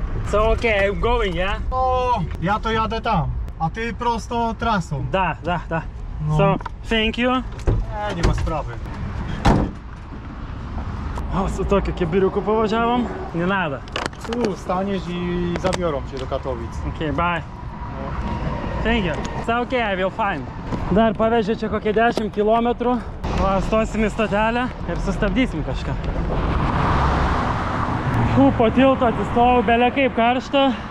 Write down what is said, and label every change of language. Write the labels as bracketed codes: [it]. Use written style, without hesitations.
[en] So okay, I'm going, yeah? [pl] O, ja to jadę tam, a ty prosto trasą. Da. No. [en] So, thank you. [pl] Nie ma sprawy. [lt] O, su tokiu kibiriuku pavažiavom. [pl] Nie nada. Tu staniesz i zabiorą cię do Katowic. [en] Okay, bye. Thank you. It's okay, I will find. [lt] Dar pavežė čia kokie 10 kilometrų. O, stosim į stotelę ir sustabdysim kažką. Po tilto atsistojau, belia kaip karšta.